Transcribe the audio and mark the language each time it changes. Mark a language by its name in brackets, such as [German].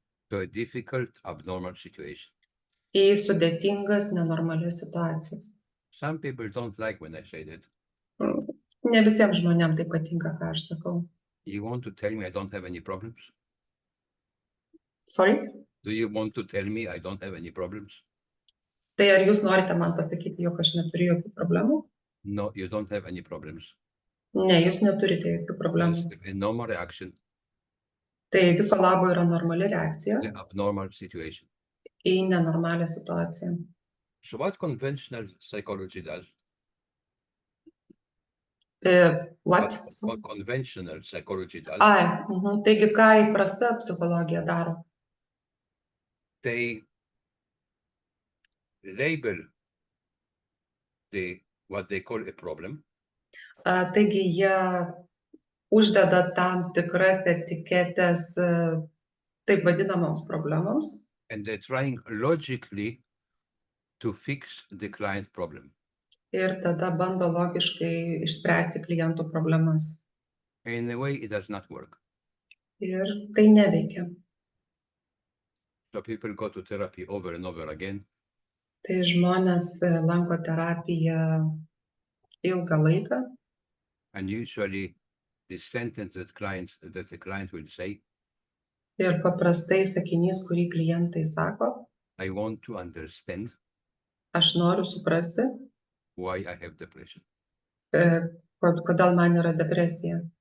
[English] to a difficult, abnormal situation. [Lithuanian] į sudėtingas, nenormalias situacijas. [English] Some people don't like when I say that. [Lithuanian] Ne visiems žmonėms tai patinka, ką aš sakau. [English] You want to tell me I don't have any problems? Sorry? Do you want to tell me I don't have any problems? [Lithuanian] Tai ar jūs norite man pasakyti, jog aš neturiu jokių problemų? [English] No, you don't have any problems. [Lithuanian] Ne, jūs neturite jokių problemų. [English] Just a normal reaction [Lithuanian] Tai viso labo yra normali reakcija [English] to an abnormal situation. [Lithuanian] į nenormalią situaciją. [English] So what conventional psychology does, What? what conventional psychology does, [Lithuanian] Taigi, ką įprasta psichologija daro? [English] they label what they call a problem, [Lithuanian] Taigi, jie uždeda tam tikras etiketes taip vadinamoms problemoms [English] and they're trying logically to fix the client problem. [Lithuanian] ir tada bando logiškai išspręsti klientų problemas. [English] In a way, it does not work. [Lithuanian] Ir tai neveikia. [English] So people go to therapy over and over again, [Lithuanian] Tai žmonės lanko terapiją ilgą laiką [English] and usually the sentence that the client will say, [Lithuanian] ir paprastai sakinys, kurį klientai sako, [English] I want to understand [Lithuanian] Aš noriu suprasti, [English] why I have depression. [Lithuanian] kodėl man yra depresija.